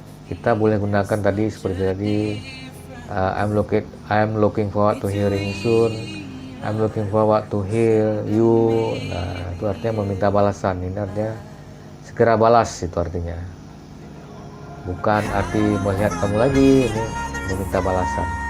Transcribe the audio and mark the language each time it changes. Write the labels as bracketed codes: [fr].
[id] Kita boleh gunakan tadi seperti tadi. [en] I'm looking forward to hearing you soon. I'm looking forward to hear you. [id] Nah, itu artinya meminta balasan. Ini artinya segera balas, itu artinya. Bukan arti melihat kamu lagi, ini meminta balasan.